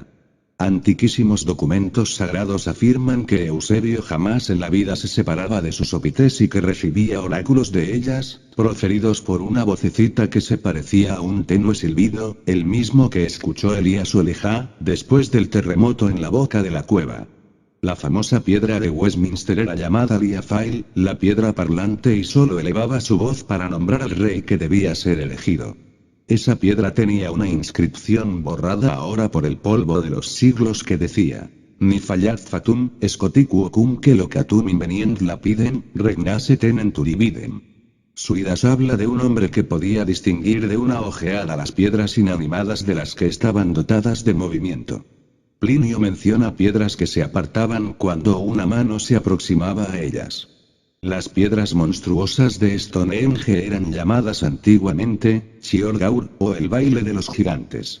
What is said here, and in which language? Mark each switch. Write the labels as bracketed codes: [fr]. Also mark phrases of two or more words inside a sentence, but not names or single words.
[es] Antiquísimos documentos sagrados afirman que Eusebio jamás en la vida se separaba de sus opites y que recibía oráculos de ellas, proferidos por una vocecita que se parecía a un tenue silbido, el mismo que escuchó Elías o Elijah, después del terremoto en la boca de la cueva. La famosa piedra de Westminster era llamada Liafail, la piedra parlante, y solo elevaba su voz para nombrar al rey que debía ser elegido. Esa piedra tenía una inscripción borrada ahora por el polvo de los siglos que decía: [la] Ni fallat fatum, scotiquum que locatum invenient lapidem, regnase tenem turibidem. [es] Suidas habla de un hombre que podía distinguir de una ojeada las piedras inanimadas de las que estaban dotadas de movimiento. Plinio menciona piedras que se apartaban cuando una mano se aproximaba a ellas. Las piedras monstruosas de Stonehenge eran llamadas antiguamente Chiorgaur, o el baile de los gigantes.